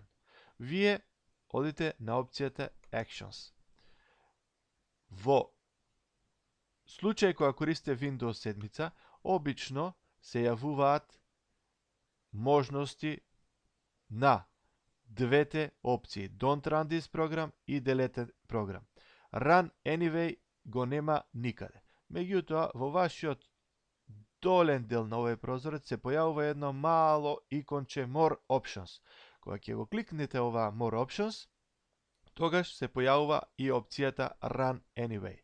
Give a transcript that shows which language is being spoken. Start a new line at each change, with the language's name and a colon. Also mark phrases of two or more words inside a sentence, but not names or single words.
Macedonian: Вие одите на опцијата Actions. Во случај кога користите Windows 7, обично се јавуваат можности на двете опции,
English: Don't run this program
Macedonian: и
English: Delete program. Run anyway
Macedonian: го нема никаде. Меѓутоа, во вашиот долен дел на овој прозорец се појавува едно мало иконче
English: More Options.
Macedonian: Кога ќе го кликнете ова
English: More Options,
Macedonian: тогаш се појавува и опцијата
English: Run Anyway.